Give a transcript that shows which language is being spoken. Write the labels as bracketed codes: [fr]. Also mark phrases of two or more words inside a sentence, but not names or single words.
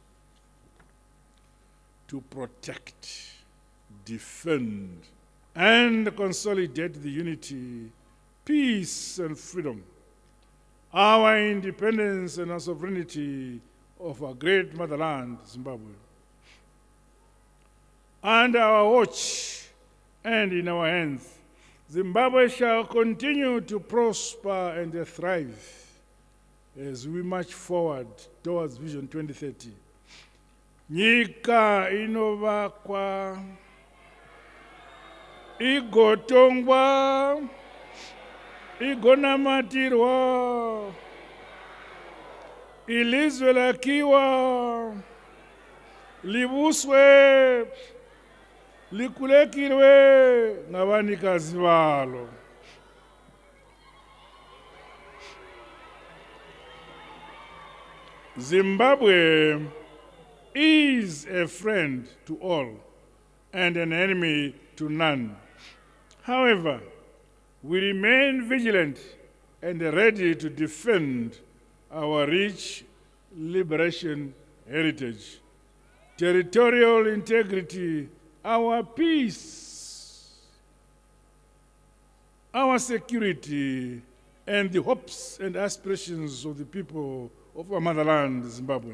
[en] to protect, defend, and consolidate the unity, peace, and freedom, our independence and our sovereignty of our great motherland, Zimbabwe. Under our watch and in our hands, Zimbabwe shall continue to prosper and thrive as we march forward towards Vision 2030. [sn] Nyika inovakwa, igotongwa, igonamatirwa, [nd] ilizwe lakiwa, libuswe, likulekirwe ngabanikazi balo. [en] Zimbabwe is a friend to all and an enemy to none. However, we remain vigilant and ready to defend our rich liberation heritage, territorial integrity, our peace, our security, and the hopes and aspirations of the people of our motherland, Zimbabwe.